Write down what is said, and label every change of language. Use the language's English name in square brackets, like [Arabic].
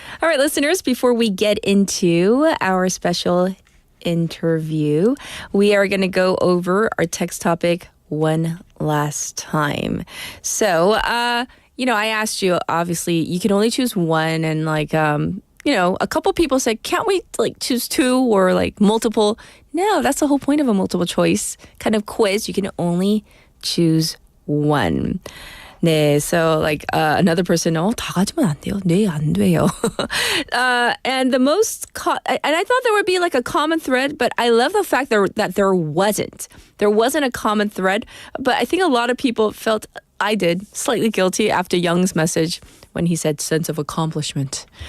[English] right, listeners, before we get into our special interview, we are going to go over our text topic one last time. So, I asked you, obviously, you can only choose one, and a couple people said, can't we choose two or multiple? No, that's the whole point of a multiple choice kind of quiz. You can only choose one. [Korean] 네, [English] so another person, [Korean] 다 가지면 안 돼요. 네, 안 돼요. [English] And the most, and I thought there would be a common thread, but I love the fact that there wasn't. There wasn't a common thread, but I think a lot of people felt, I did, slightly guilty after Young's message when he said sense of accomplishment.